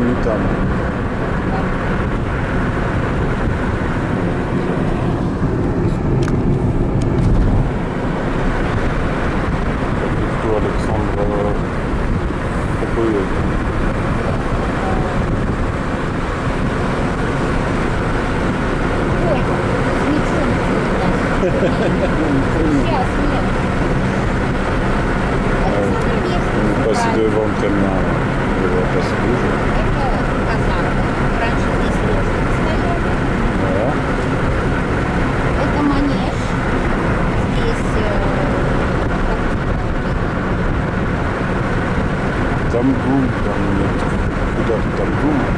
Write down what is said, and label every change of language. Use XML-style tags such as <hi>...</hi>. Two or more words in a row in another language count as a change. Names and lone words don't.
<ru>Alexandre. Александр такой. Сейчас нет.</ru> <fr>Passé devant le camion, on va passer toujours.</fr> <ru>Это казарма. Раньше здесь лошади стояли.</ru> <fr>Voilà.</fr> <ru>Это манеж. Здесь Тамгум, там нет. Куда-то Тамгум.</ru>